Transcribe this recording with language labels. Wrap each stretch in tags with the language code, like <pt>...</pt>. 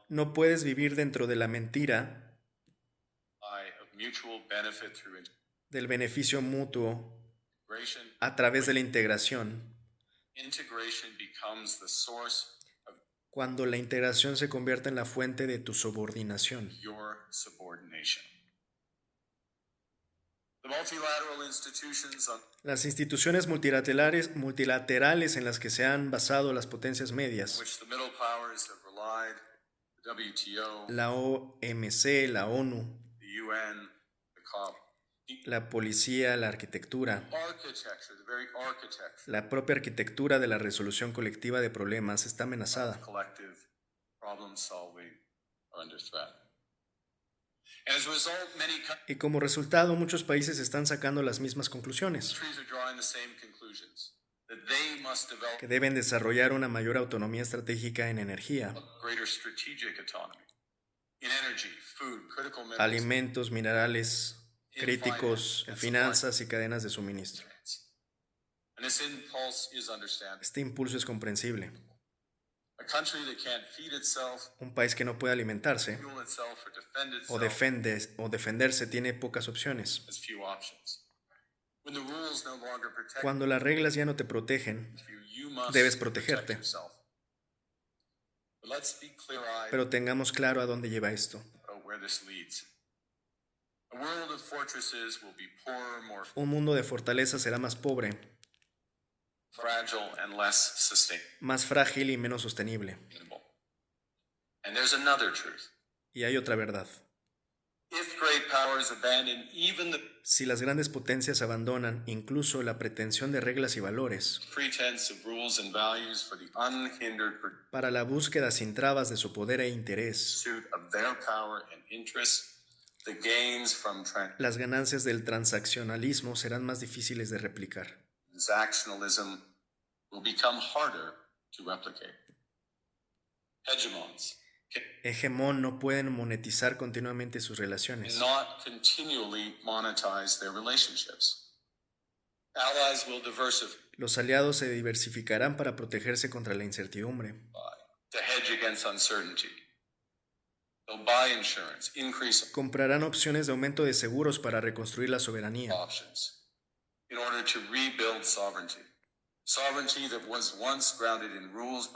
<es>No puedes vivir dentro de la mentira</es> <en>of mutual benefit through</en> <es>del beneficio mutuo</es> <en>integration.</en> <es>a través de la integración,</es> <en>Integration becomes the source of</en> <es>cuando la integración se convierte en la fuente de tu subordinación.</es> <en>your subordination. The multilateral institutions on</en> <es>Las instituciones multilaterales en las que se han basado las potencias medias,</es> <en>which the middle powers have relied, the WTO,</en> <es>la OMC, la ONU,</es> <en>the UN, the COP, the</en> <es>la policía, la arquitectura,</es> <en>architecture, the very architecture</en> <es>la propia arquitectura de la resolución colectiva de problemas está amenazada.</es> <en>of collective problem solving are under threat. And as a result, many</en> <es>Y como resultado, muchos países están sacando las mismas conclusiones,</es> <en>countries are drawing the same conclusions, that they must develop</en> <es>que deben desarrollar una mayor autonomía estratégica en energía,</es> <en>greater strategic autonomy in energy, food, critical minerals,</en> <es>alimentos, minerales críticos, en finanzas y cadenas de suministro.</es> <en>and this impulse is understandable.</en> <es>Este impulso es comprensible.</es> <en>A country that can't feed itself,</en> <es>Un país que no puede alimentarse</es> <en>fuel itself, or defend itself</en> <es>o defenderse tiene pocas opciones.</es> <en>has few options. When the rules no longer protect</en> <es>Cuando las reglas ya no te protegen,</es> <en>you must</en> <es>debes</es> <en>protect</en> <es>protegerte.</es> <en>yourself. But let's be clear-eyed</en> <es>pero tengamos claro a dónde lleva esto.</es> <en>about where this leads. A world of fortresses will be poorer, more</en> <es>Un mundo de fortaleza será más pobre,</es> <en>fragile, and less sustainable.</en> <es>más frágil y menos sostenible.</es> <en>And there's another truth.</en> <es>Y hay otra verdad.</es> <en>If great powers abandon even the</en> <es>Si las grandes potencias abandonan incluso la pretensión de reglas y valores</es> <en>pretense of rules and values for the unhindered</en> <es>para la búsqueda sin trabas de su poder e interés,</es> <en>pursuit of their power and interests, the gains from</en> <es>las ganancias del transaccionalismo serán más difíciles de replicar.</es> <en>transactionalism will become harder to replicate. Hegemons</en> <es>Hegemón no pueden monetizar continuamente sus relaciones.</es> <en>cannot continually monetize their relationships. Allies will diversify</en> <es>Los aliados se diversificarán para protegerse contra la incertidumbre.</es> <en>to hedge against uncertainty. They'll buy insurance, increase</en> <es>Comprarán opciones de aumento de seguros para reconstruir la soberanía.</es> <en>options in order to rebuild sovereignty. Sovereignty that was once grounded in rules</en>